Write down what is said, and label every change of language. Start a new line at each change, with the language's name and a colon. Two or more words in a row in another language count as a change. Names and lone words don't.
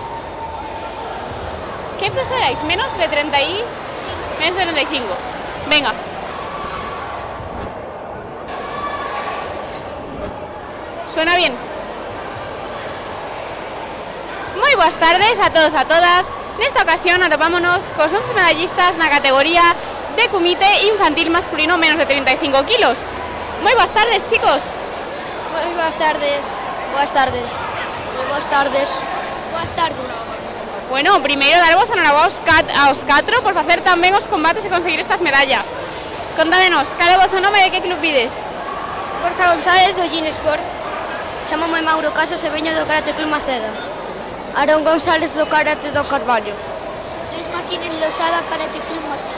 Spanish: ¿Qué peso erais? ¿Menos de 30 y...? Menos de 35. Venga. ¿Suena bien? Muy buenas tardes a todos, a todas.
Galician: Nesta ocasión atopámonos cos nosos medallistas na categoría de comité infantil masculino menos de 35 kilos.
Spanish: Muy buenas tardes, chicos. Muy buenas tardes. Buenas tardes. Muy buenas tardes. Buenas tardes. Bueno,
Galician: primeiro darvos enhorabuena aos 4 por facer tan ben os combates e conseguir estas medallas. Contádenos, cal é o vosso nome e de que club vides? Borja González do Ginesport. Chámame Mauro Casas e veño do Karate Club Maceda. Aaron González do Karate do Carballo. Luis Martínez Losada, Karate Club Maceda.